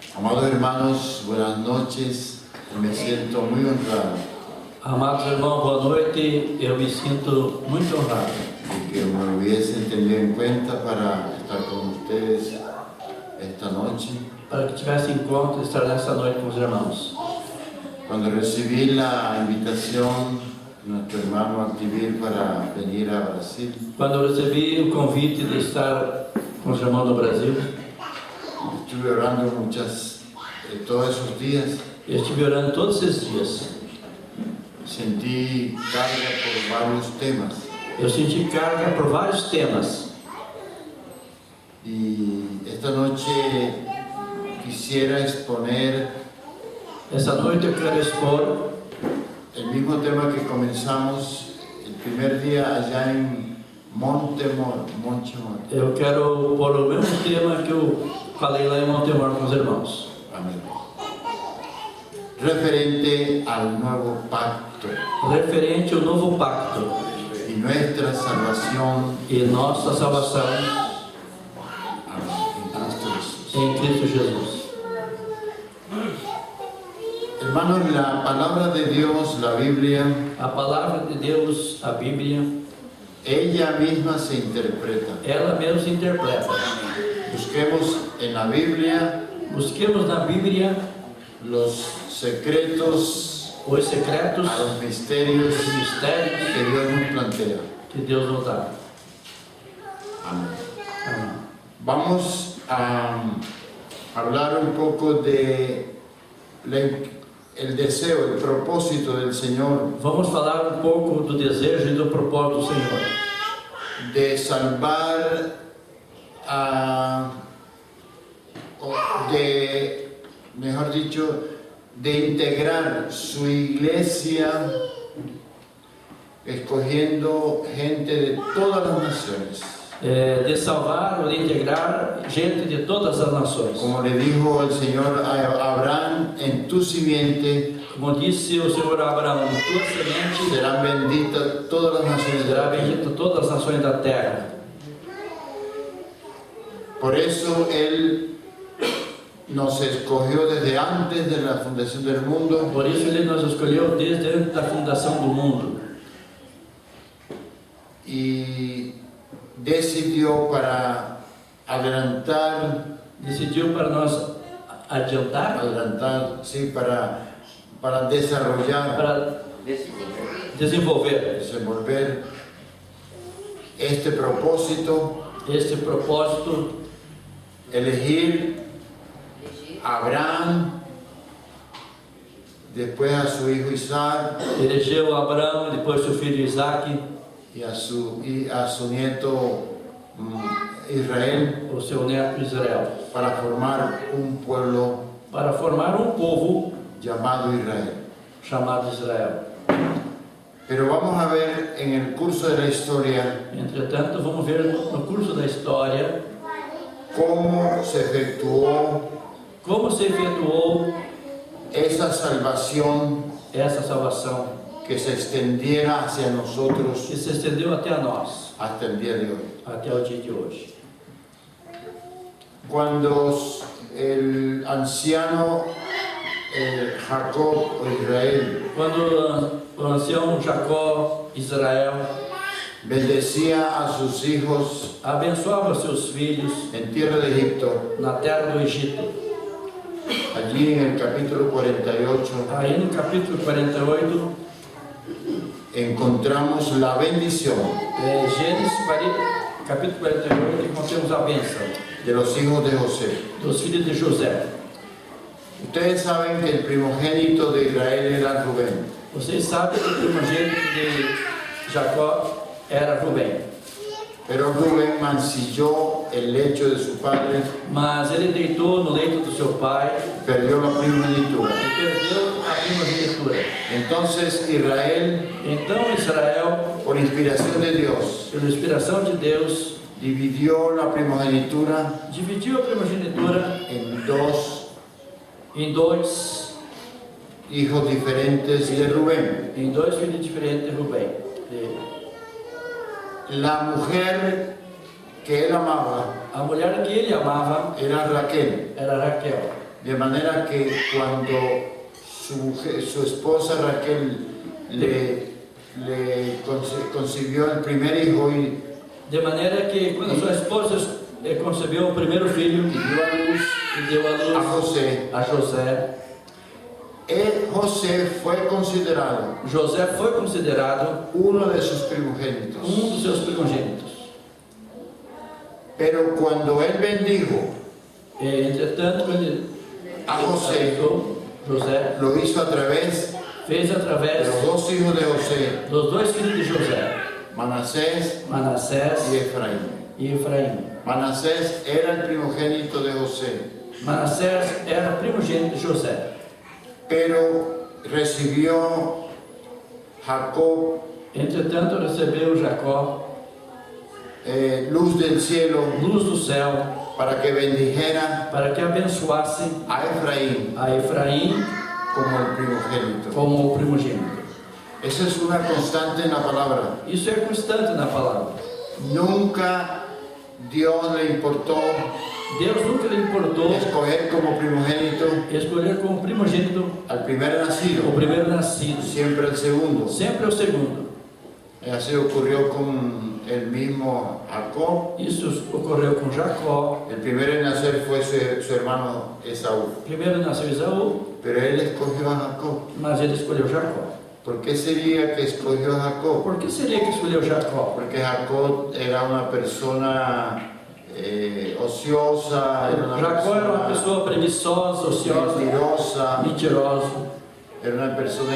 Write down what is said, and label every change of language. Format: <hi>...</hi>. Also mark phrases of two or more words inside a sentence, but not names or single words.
<es>Amados hermanos, buenas noches. Me siento muy honrado</es> <pt>Amados irmãos, boa noite. Eu me sinto muito honrado</pt> <es>de que me hubiesen tenido en cuenta para estar con ustedes esta noche.</es> <pt>para que tivesse em conta estar nessa noite com os irmãos.</pt> <es>Cuando recibí la invitación de nuestro hermano Activir para venir a Brasil,</es> <pt>Quando eu recebi o convite de estar com os irmãos do Brasil,</pt> <es>estuve orando todos esos días.</es> <pt>eu estive orando todos esses dias.</pt> <es>Sentí carga por varios temas</es> <pt>Eu senti carga por vários temas.</pt> <es>y esta noche quisiera exponer</es> <pt>Essa noite eu quero expor</pt> <es>el mismo tema que comenzamos el primer día allá en Montemor.</es> <pt>Eu quero pôr o mesmo tema que eu falei lá em Montemor com os irmãos.</pt> <es>Amén. Referente al nuevo pacto</es> <pt>Referente ao novo pacto</pt> <es>y nuestra salvación</es> <pt>e nossa salvação</pt> <es>en Cristo Jesús.</es> <pt>em Cristo Jesus.</pt> <es>Hermanos, la palabra de Dios, la Biblia,</es> <pt>A palavra de Deus, a Bíblia,</pt> <es>ella misma se interpreta.</es> <pt>ela mesma se interpreta.</pt> <es>Busquemos en la Biblia</es> <pt>Busquemos na Bíblia</pt> <es>los secretos,</es> <pt>os secretos,</pt> <es>a los misterios</es> <pt>os mistérios</pt> <es>que Dios nos plantea.</es> <pt>que Deus nos dá.</pt> <es>Amén.</es> <pt>Amém.</pt> <es>Vamos a hablar un poco de el deseo, el propósito del Señor</es> <pt>Vamos falar um pouco do desejo e do propósito do Senhor,</pt> <es>de salvar, mejor dicho, de integrar su iglesia, escogiendo gente de todas las naciones.</es> <pt>de salvar ou de integrar gente de todas as nações.</pt> <es>Como le dijo el Señor a Abraham, en tu simiente</es> <pt>Como disse o Senhor a Abraão, tua semente</pt> <es>serán benditas todas las naciones de</es> <pt>será</pt> <es>la tierra.</es> <pt>bendita todas as nações da terra.</pt> <es>Por eso Él nos escogió desde antes de la fundación del mundo</es> <pt>Por isso Ele nos escolheu desde antes da fundação do mundo</pt> <es>y decidió para</es> <pt>decidiu para nós adiantar,</pt> <es>sí, para desarrollar,</es> <pt>para desenvolver desenvolver este propósito, este propósito,</pt> <es>elegir a Abraham, después a su hijo Isaac</es> <pt>elegeu Abraão, depois seu filho Isaque,</pt> <es>y a su nieto Israel,</es> <pt>o seu neto Israel,</pt> <es>para formar un pueblo</es> <pt>para formar um povo</pt> <es>llamado Israel.</es> <pt>chamado Israel.</pt> <es>Pero vamos a ver en el curso de la historia</es> <pt>Entretanto, vamos ver no curso da história</pt> <es>cómo se efectuó</es> <pt>como se efetuou</pt> <es>esa salvación</es> <pt>essa salvação</pt> <es>que se extendiera hacia nosotros</es> <pt>que se estendeu até a nós,</pt> <es>hasta el día de hoy.</es> <pt>até o dia de hoje.</pt> <es>Cuando el anciano Jacob o Israel</es> <pt>Quando o ancião Jacó, Israel,</pt> <es>bendecía a sus hijos</es> <pt>abençoava seus filhos</pt> <es>en tierra de Egipto,</es> <pt>na terra do Egito,</pt> <es>allí en el capítulo 48</es> <pt>aí no capítulo 48,</pt> <es>encontramos la bendición</es> <pt>Gênesis capítulo 48, encontramos a bênção</pt> <es>de los hijos de José.</es> <pt>dos filhos de José.</pt> <es>Ustedes saben que el primogénito de Israel era Rubén.</es> <pt>Vocês sabem que o primogênito de Jacó era Rubem,</pt> <es>Pero Rubén mancilló el lecho de su padre,</es> <pt>mas ele deitou no leito do seu pai</pt> <es>perdió la primogenitura.</es> <pt>e perdeu a primogenitura.</pt> <es>Entonces Israel,</es> <pt>Então Israel,</pt> <es>por inspiración de Dios,</es> <pt>pela inspiração de Deus,</pt> <es>dividió la primogenitura</es> <pt>dividiu a primogenitura</pt> <es>en dos</es> <pt>em dois</pt> <es>hijos diferentes de Rubén.</es> <pt>filhos diferentes de Rubem.</pt> <es>La mujer que él amaba</es> <pt>A mulher que ele amava</pt> <es>era Raquel.</es> <pt>era Raquel.</pt> <es>De manera que cuando su esposa Raquel concibió el primer hijo y</es> <pt>De maneira que quando sua esposa concebeu o primeiro filho</pt> <es>dio</es> <pt>e deu a luz</pt> <es>a José, José fue considerado</es> <pt>José foi considerado</pt> <es>uno de sus primogénitos.</es> <pt>dos seus primogênitos.</pt> <es>Pero cuando él bendijo</es> <pt>Entretanto, quando ele</pt> <es>a José,</es> <pt>José</pt> <es>lo hizo a través</es> <pt>fez</pt> <es>de</es> <pt>através</pt> <es>los dos hijos de José,</es> <pt>dos dois filhos de José,</pt> <es>Manasés</es> <pt>Manassés</pt> <es>y Efraín.</es> <pt>e Efraim.</pt> <es>Manasés era el primogénito de José,</es> <pt>Manassés era primogênito de José,</pt> <es>pero recibió Jacob</es> <pt>entretanto recebeu Jacó</pt> <es>luz del cielo</es> <pt>luz do céu</pt> <es>para que bendijera</es> <pt>para que abençoasse</pt> <es>a Efraín</es> <pt>a Efraim</pt> <es>como el primogénito.</es> <pt>como o primogênito.</pt> <es>Esa es una constante en la palabra.</es> <pt>Isso é constante na palavra.</pt> <es>Nunca Dios le importó</es> <pt>Deus nunca lhe importou</pt> <es>escoger como primogénito</es> <pt>escolher como primogênito</pt> <es>al primer</es> <pt>o</pt> <es>nacido,</es> <pt>primeiro nascido,</pt> <es>siempre el segundo.</es> <pt>sempre o segundo.</pt> <es>Y así ocurrió con el mismo Jacob.</es> <pt>Isso ocorreu com Jacó.</pt> <es>El primero en nacer fue su hermano Esaú,</es> <pt>Primeiro nasceu Esaú,</pt> <es>pero él escogió a Jacob.</es> <pt>mas ele escolheu Jacó.</pt> <es>¿Por qué sería que escogió a Jacob?</es> <pt>Por que seria que escolheu Jacó?</pt> <es>Porque Jacob era una persona ociosa,</es> <pt>Jacó era uma pessoa preguiçosa,</pt> <es>ociosa, mentirosa,</es> <pt>mentirosa,</pt> <es>era una persona</es>